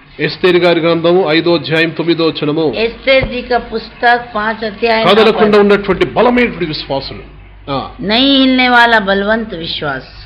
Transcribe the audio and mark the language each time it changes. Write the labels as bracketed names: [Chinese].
[Telugu] ఎస్తేరు గారి గ్రంథము 5వ అధ్యాయం 9వ వచనము. [Hindi] एस्तेर जी का पुस्तक 5 अध्याय. [Telugu] కదలకుండా ఉన్నటువంటి బలమైనటువంటి విశ్వాసులు, [Hindi] नहीं हिलने वाला बलवंत विश्वास.